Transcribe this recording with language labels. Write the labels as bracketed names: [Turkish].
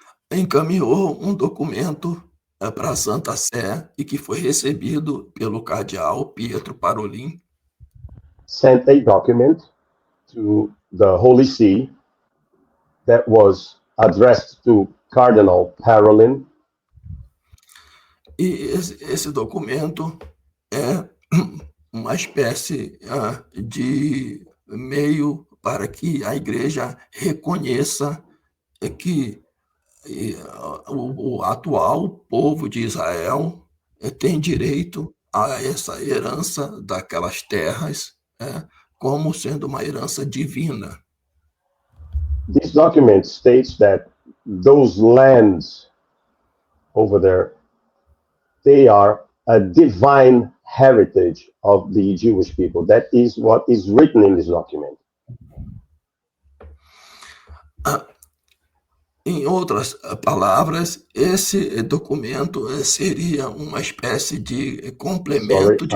[Portuguese] encaminhou um documento para a Santa Sé e que foi recebido pelo cardeal Pietro Parolin. [English] Sent a document to the Holy See that was addressed to Cardinal Parolin. [Portuguese] E esse documento é uma espécie de meio para que a Igreja reconheça que o atual povo de Israel tem direito a essa herança daquelas terras, como sendo uma herança divina. [English] This document states that those lands over there, they are a divine heritage of the Jewish people. That is what is written in this document. [Portuguese] Em outras palavras, esse documento seria uma espécie de complemento de